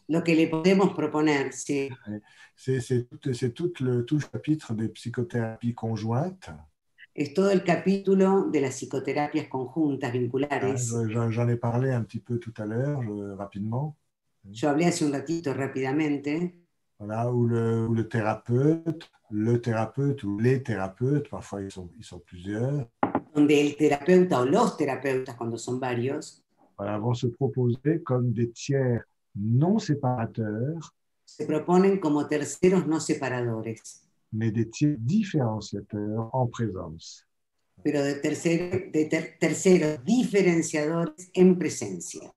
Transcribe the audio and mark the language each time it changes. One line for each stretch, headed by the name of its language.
Spanish: Lo que le podemos proponer, sí.
French: C'est tout le chapitre des psychothérapies conjointes.
Spanish: Es todo el capítulo de las psicoterapias conjuntas vinculares.
French: J'en ai parlé un petit peu tout à l'heure, rapidement.
Spanish: Yo hablé hace un ratito rápidamente.
French: Voilà, où le thérapeute ou les thérapeutes, parfois ils sont plusieurs,
Spanish: Donde el terapeuta o los terapeutas, cuando son varios,
French: voilà, vont se proposer comme des tiers non séparateurs,
Spanish: se proponen como terceros no separadores,
French: mais des tiers différenciateurs en présence.
Spanish: pero de terceros diferenciadores en presencia.